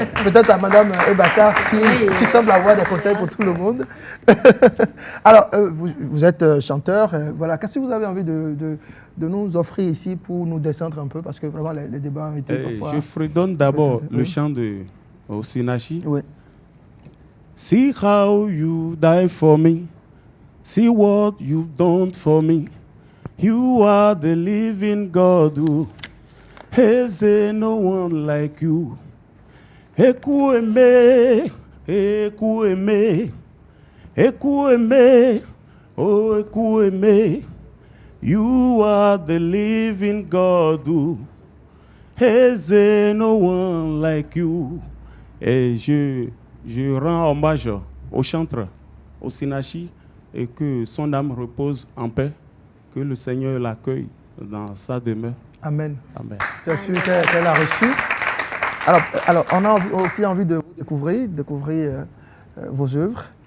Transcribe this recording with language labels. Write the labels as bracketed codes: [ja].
[fr] Peut-être à Madame Ebassa qui semble avoir des conseils pour tout le monde. Alors, vous êtes chanteur. Voilà. Qu'est-ce que vous avez envie de nous offrir ici pour nous descendre un peu? Parce que vraiment, les débats ont été parfois... Je fredonne d'abord le chant de Osinachi. Oui. [en] See how you die for me. See what you've done for me. You are the living God who has no one like you. [ig] Ekueme, ekueme, ekueme, oh ekueme. [en] You are the living God who has no one like you. [fr] Et je rends hommage au chantre, au Osinachi, et que son âme repose en paix. Que le Seigneur l'accueille dans sa demeure. Amen. Amen. C'est celui qu'elle a reçu. Alors, on a aussi envie de vous découvrir vos œuvres.